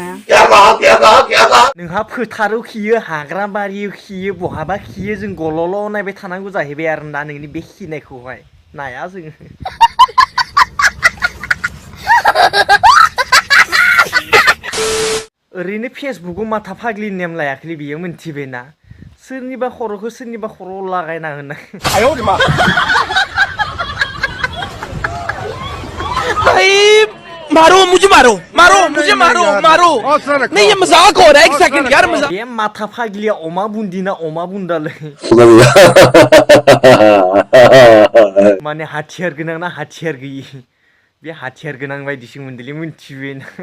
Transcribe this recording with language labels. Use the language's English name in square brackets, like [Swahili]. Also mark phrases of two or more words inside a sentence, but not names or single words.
[Bodo] नोंहा फोथाराव खियो हाग्रा बारियाव खियो बहाबा खियो जों गल'ल' नायबाय थानांगौ जाहैबाय आरोना नोंनि बे खिनायखौहाय नाया जोङो ओरैनो फेसबुकआव माथा फाग्लिनि नेम लायाखैलै बियो मोनथिबायना सोरनिबा खर'खौ सोरनिबा खर'आव लागायना होनाय [Hindi] मारो मुझे मारो मारो मुझे मारो मारो नहीं ये मजाक हो रहा है एक सेकंड यार मजाक [Bodo] बे माथा फाग्लिया अमा बुन्दि ना अमा बुन्दालै माने हाथियार गोनां ना हाथियार गैयि बे हाथियार गोनां बायदिसो मोनदोंलै मोनथिबायना